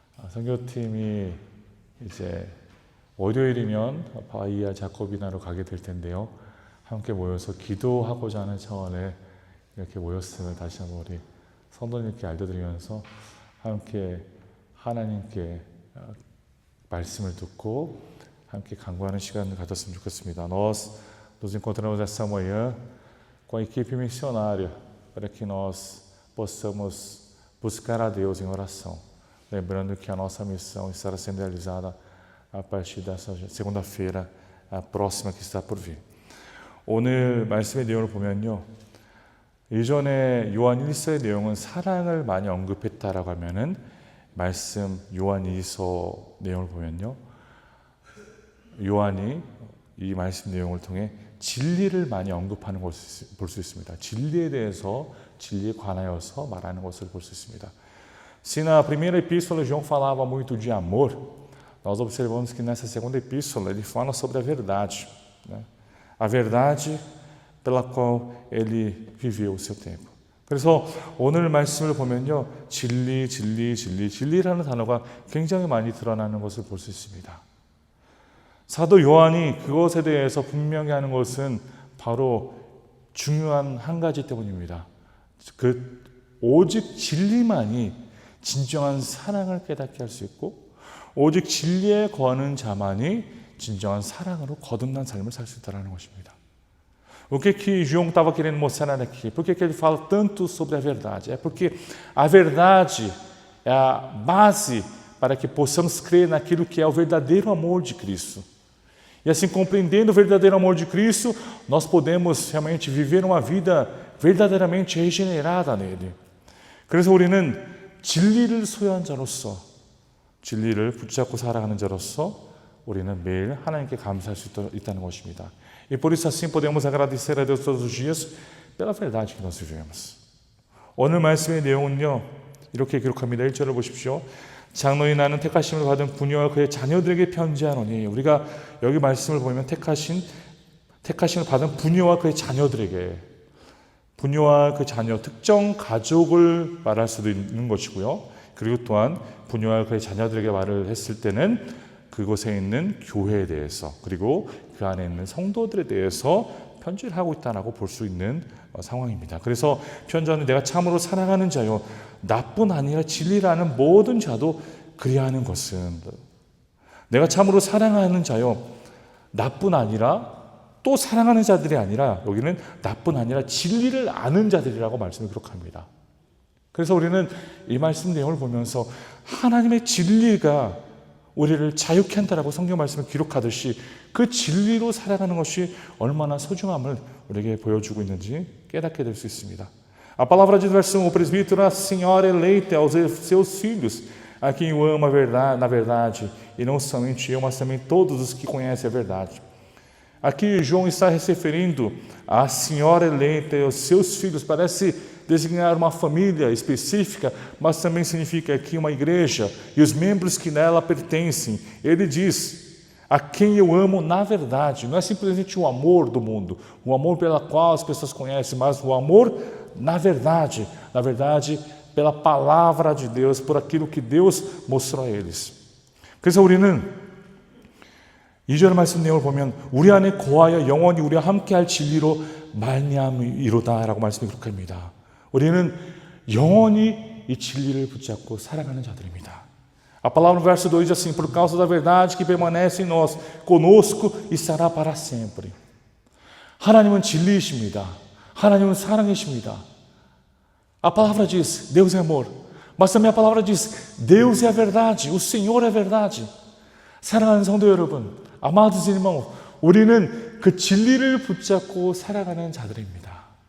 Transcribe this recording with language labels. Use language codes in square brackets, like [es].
[ko] 선교팀이 이제 월요일이면 바이아 자코비나로 가게 될 텐데요. 함께 모여서 기도하고자 하는 차원에 이렇게 모였음을 다시 한번 우리 성도님께 알려드리면서 함께 하나님께 말씀을 듣고 함께 간구하는 시간을 가졌으면 좋겠습니다. [pt] Nós nos encontramos essa manhã com a equipe missionária para que nós possamos buscar a Deus em oração. Lembrando que a nossa missão estará sendo realizada a partir dessa segunda-feira próxima que está por vir. [ko] 오늘 말씀의 내용을 보면요. 이전에 요한 1서의 내용은 사랑을 많이 언급했다라고 하면은 말씀 요한 2서 내용을 보면요. 요한이 이 말씀 내용을 통해 진리를 많이 언급하는 것을 볼 수 있습니다. 진리에 대해서 진리에 관하여서 말하는 것을 볼 수 있습니다. [pt] Se na primeira epístola João falava muito de amor, nós observamos que nessa segunda epístola ele fala sobre a verdade, né? A verdade pela qual ele viveu o seu tempo. [ko] 그래서 오늘 말씀을 보면요. 진리라는 단어가 굉장히 많이 드러나는 것을 볼 수 있습니다. 사도 요한이 그것에 대해서 분명히 하는 것은 바로 중요한 한 가지 때문입니다. 오직 진리만이 진정한 사랑을 깨닫게 할 수 있고 오직 진리에 거하는 자만이 진정한 사랑으로 거듭난 삶을 살 수 있다는 것입니다. [pt] O que João estava querendo mostrar aqui? Por que ele fala tanto sobre a verdade? É porque a verdade é a base para que possamos crer naquilo que é o verdadeiro amor de Cristo. E assim, compreendendo o verdadeiro amor de Cristo, nós podemos realmente viver uma vida verdadeiramente regenerada nele. [ko] 그래서 우리는 진리를 소유한 자로서, 진리를 붙잡고 살아가는 자로서 우리는 매일 하나님께 감사할 수 있다는 것입니다. [pt] E por isso assim podemos agradecer a Deus todos os dias pela verdade que nós vivemos. [ko] 오늘 말씀의 내용은요. 이렇게 기록합니다. 1절을 보십시오. 장로인 나는 택하심을 받은 부녀와 그의 자녀들에게 편지하노니 우리가 여기 말씀을 보면 택하심을 받은 부녀와 그의 자녀들에게 부녀와 그 자녀 특정 가족을 말할 수도 있는 것이고요. 그리고 또한 부녀와 그의 자녀들에게 말을 했을 때는 그곳에 있는 교회에 대해서 그리고 그 안에 있는 성도들에 대해서 편지를 하고 있다라고 볼 수 있는 상황입니다. 그래서 편지하는 내가 참으로 사랑하는 자요 나뿐 아니라 진리라는 모든 자도 그리야 하는 것은 내가 참으로 사랑하는 자요 나뿐 아니라 또 사랑하는 자들이 아니라 여기는 나뿐 아니라 진리를 아는 자들이라고 말씀을 기록합니다. 그래서 우리는 이 말씀 내용을 보면서 하나님의 진리가 우리를 자유케 한다라고 성경 말씀을 기록하듯이 그 진리로 살아가는 것이 얼마나 소중함을 우리에게 보여주고 있는지 깨닫게 될 수 있습니다. [pt] A palavra diz no versículo, o presbítero, a senhora eleita aos seus filhos, a quem o ama na verdade, e não somente eu, mas também todos os que conhecem a verdade. Aqui João está se referindo à senhora eleita e aos seus filhos, parece designar uma família específica, mas também significa aqui uma igreja e os membros que nela pertencem. Ele diz, a quem eu amo na verdade. Não é simplesmente o amor do mundo, o amor pela qual as pessoas conhecem, mas o amor na verdade, pela palavra de Deus, por aquilo que Deus mostrou a eles. [ko] 그래서 우리는 2절 말씀 내용을 보면 우리 안에 거하여 영원히 우리와 함께할 진리로 말미암이로다 라고 말씀이 그렇게 합니다. 우리는 영원히 이 진리를 붙잡고 살아가는 자들입니다. [pt] A palavra no verso 2 diz assim: por causa da verdade que permanece em nós, conosco estará para sempre. [ko] 하나님은 진리이십니다. 하나님은 사랑이십니다. [pt] A palavra diz, Deus é amor. Mas também a palavra diz, Deus é a verdade, o Senhor é a verdade. [ko] 사랑하는 성도 여러분, [pt] amados irmãos, [ko] 우리는 그 진리를 붙잡고 살아가는 자들입니다.